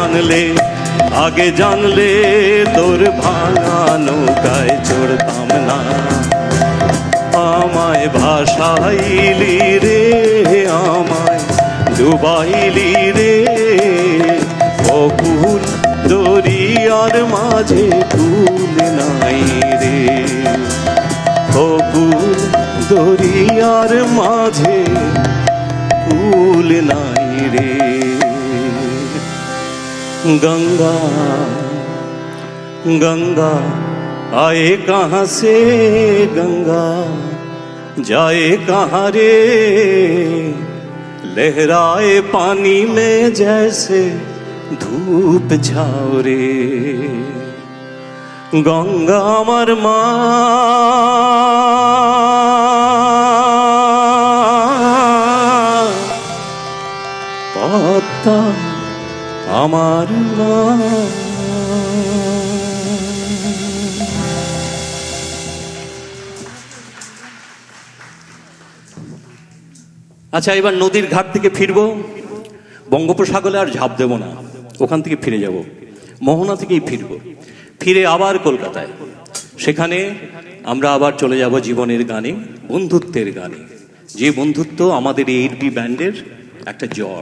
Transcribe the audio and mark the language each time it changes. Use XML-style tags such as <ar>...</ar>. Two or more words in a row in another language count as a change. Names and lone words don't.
<bn>জানলে তোর ভাঙা নৌকায় চড়তাম না, আমায় ভাসাইলি রে, আমায় ডুবাইলি রে, অকুল দরিয়ার মাঝে কুল নাই রে, অকুল দরিয়ার মাঝে কুল নাই রে।</bn> <hi>गंगा गंगा आए कहाँ से, गंगा जाए कहाँ रे, लहराए पानी में जैसे धूप छाओ रे,</hi> <bn>গঙ্গা আমার মা পদ্মা আমার মা। আচ্ছা, এবার নদীর ঘাট থেকে ফিরবো, বঙ্গোপসাগরে আর ঝাঁপ দেবো না, ওখান থেকে ফিরে যাব, মোহনা থেকেই ফিরবো, ফিরে আবার কলকাতায়, সেখানে আমরা আবার চলে যাব জীবনের গানে, বন্ধুত্বের গানে, যে বন্ধুত্ব আমাদের এই 8B ব্যান্ডের একটা জড়।</bn>